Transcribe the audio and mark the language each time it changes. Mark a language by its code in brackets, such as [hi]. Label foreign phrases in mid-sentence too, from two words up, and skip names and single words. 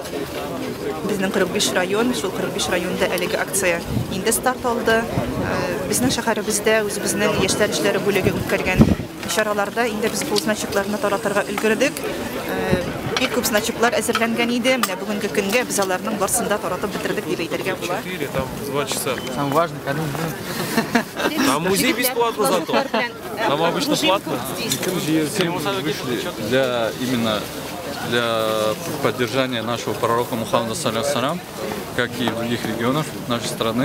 [tt] Безнең 45 район, шул 45 районда әлеге акция инде старт алды. Безнең шәһәребездә үзебезнең яшьләр эшләре бүлеге үткәргән чараларда инде без бу значокларны таратырга өлгердек. Бик күп значоклар әзерләнгән иде. Менә бүгенге көнгә без аларның барсында таратып бетердек дип әйтергә була. [ru] Там 2 часа. Самое важное, когда Там музей бесплатно зато. Там обычно платно. Вышли для поддержания нашего пророка Мухаммада салям, как и других регионов нашей страны.